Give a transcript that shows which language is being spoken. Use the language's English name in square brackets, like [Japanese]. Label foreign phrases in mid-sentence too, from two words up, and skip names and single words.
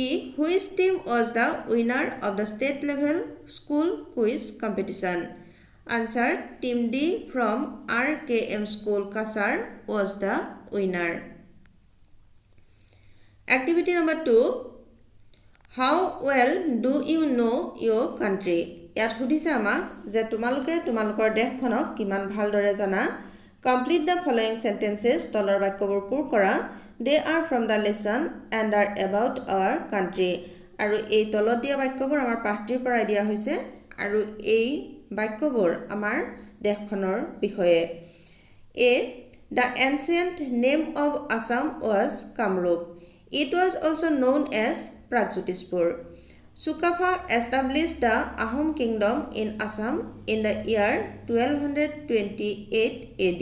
[English] Which team was the winner of the state level school quiz competition? Answer. Team D from RKM School Kasar was the winner. Activity number 2. How well do you know your country? [Assamese] ইয়াত সুধিছে আমাক যে তোমালোকে তোমালোকৰ দেশখনক কিমান ভালদৰে জানা। [English] Complete the following sentences. [Assamese] তলৰ বাক্যবোৰ পূৰ কৰা। [English] They are from the lesson and are about our country. [Assamese] আৰু এই তলত দিয়া বাক্যবোৰ আমাৰ পাঠটিৰ পৰা দিয়া হৈছে আৰু এই বাক্যবোৰ আমাৰ দেশখনৰ বিষয়ে। [English] A. The ancient name of Assam was Kamrup. It was also known as Pragjyotispur. Sukafa established the Ahom kingdom in Assam in the year 1228 AD.